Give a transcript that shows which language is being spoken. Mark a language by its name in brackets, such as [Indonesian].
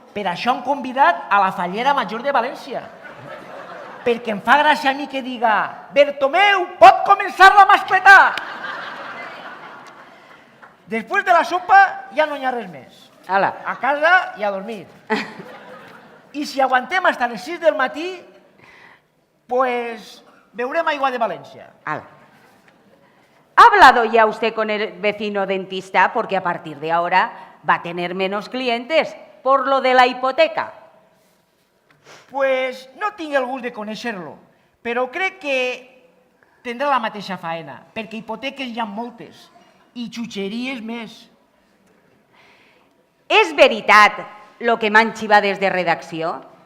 [Catalan] Per això han convidat a la Fallera Major de València. Perquè em fa gràcia a mi que diga «Bertomeu, pot començar la mascletà!» Després de la sopa ja no hi ha res més. Ala. A casa i a dormir. I si aguantem fins a les 6 del matí, pues beurem aigua de València. Ala. [Spanish] ¿Ha hablado ya usted con el vecino dentista? Porque a partir de ahora va a tener menos clientes por lo de la hipoteca. [Catalan] Pues no tinc el gust de conèixer-lo, però crec que tindrà la mateixa faena, perquè hipoteques hi ha moltes i xutxeries més. ¿Es veritat lo que m'han xivat des de redacció?